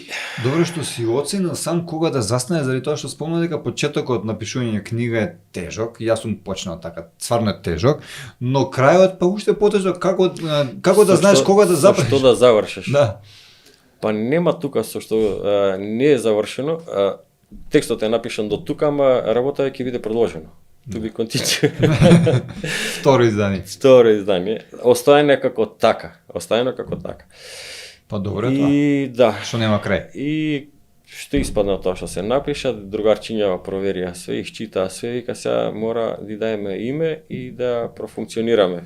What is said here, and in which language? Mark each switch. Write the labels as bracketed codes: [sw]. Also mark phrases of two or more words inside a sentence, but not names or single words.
[mk] Добро што си оценил сам кога да застанеш, заради тоа што спомна дека почетокот на пишување книга е тежок. Јас сум почнал така, стварно е тежок, но крајот па уште потежок. Како да знаеш кога да запреш? Што да завршиш? Да. Па нема тука со што не е завршено. Текстот е напишан до тука, ама работа ќе биде продолжено. [en] To be continued. [mk] Второ издание. Второ издание. Оставено како така. Па добро е тоа. И да. Што нема крај. И што испадна тоа што се напиша, другарчињава проверија све, чита све, вика сега мора да даеме име и да профункционираме.